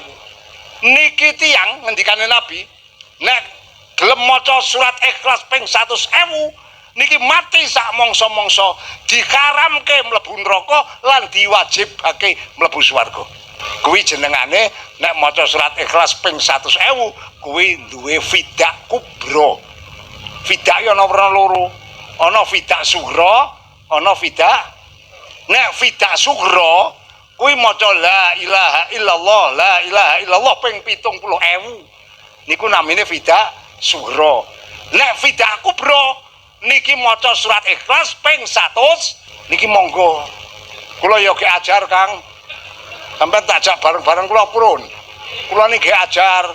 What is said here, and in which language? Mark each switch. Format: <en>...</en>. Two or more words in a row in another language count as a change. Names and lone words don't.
<jv>Niki tiyang ngendikane Nabi, nek gelem maca surat Ikhlas ping 100.000 niki mati sak mangsa-mangsa dikaramke mlebu neraka lan diwajibake mlebu swarga. Kuwi jenengane nek maca surat Ikhlas ping 100.000 kuwi duwe fidak kubra. Fidak ya ana werna loro. Ana fidak sughra, ana fidak. Nek fidak sughra kuwi maca</jv> <ar>لا إله إلا الله، لا إله إلا الله</ar> <jv>ping 70.000. Niku namine fidak sughra. Nek fidak kubra niki maca surat Ikhlas ping 100 niki monggo. Kula ya ge ajar, Kang. Sampai tak ajak bareng-bareng kula purun. Kula niki ajar.</jv>